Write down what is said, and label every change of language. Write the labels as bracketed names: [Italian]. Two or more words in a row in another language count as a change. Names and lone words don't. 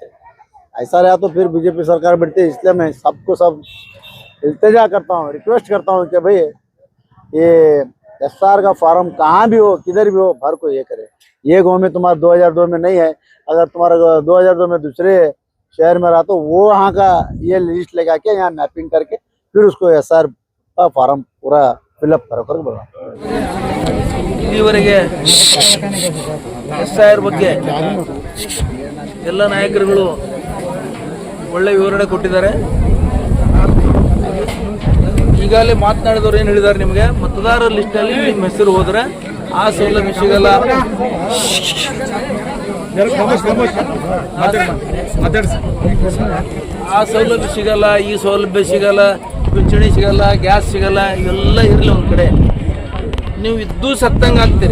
[Hindi] ऐसा रहा तो फिर बीजेपी सरकार बैठती। इसलिए मैं सबको सब इल्तिजा करता हूँ, रिक्वेस्ट करता हूँ कि भाई ये एसआर का फॉर्म कहाँ भी हो, किधर भी हो, भर को ये करे। ये गाँव में तुम्हारा 2002 में नहीं है, अगर तुम्हारा 2002 में दूसरे शहर में रहा तो वो वहाँ का ये लिस्ट लगा के यहाँ मैपिंग करके फिर उसको एसआर का फॉर्म पूरा फिलअप कर बोला। [Kannada] ಇಲ್ಲಿವರೆಗೆ ಎಸ್ಐಆರ್ ಬಗ್ಗೆ ಎಲ್ಲ ನಾಯಕರುಗಳು ಒಳ್ಳೆ ವಿವರಣೆ ಕೊಟ್ಟಿದ್ದಾರೆ. ಈಗಾಗಲೇ ಮಾತನಾಡಿದವರು ಏನು ಹೇಳಿದ್ದಾರೆ, ನಿಮಗೆ ಮತದಾರರ ಲಿಸ್ಟಲ್ಲಿ ನಿಮ್ಮ ಹೆಸರು ಹೋದರೆ ಆ ಸೌಲಭ್ಯ ಸಿಗಲ್ಲ, ಆ ಸೌಲಭ್ಯ ಸಿಗಲ್ಲ, ಈ ಸೌಲಭ್ಯ ಸಿಗಲ್ಲ, ಪಿಂಚಣಿ ಸಿಗಲ್ಲ, ಗ್ಯಾಸ್ ಸಿಗಲ್ಲ, ಇವೆಲ್ಲ ಇರಲಿ ಒಂದು ಕಡೆ, ನೀವು ಇದ್ದೂ ಸತ್ತಂಗೆ ಆಗ್ತೀರಿ.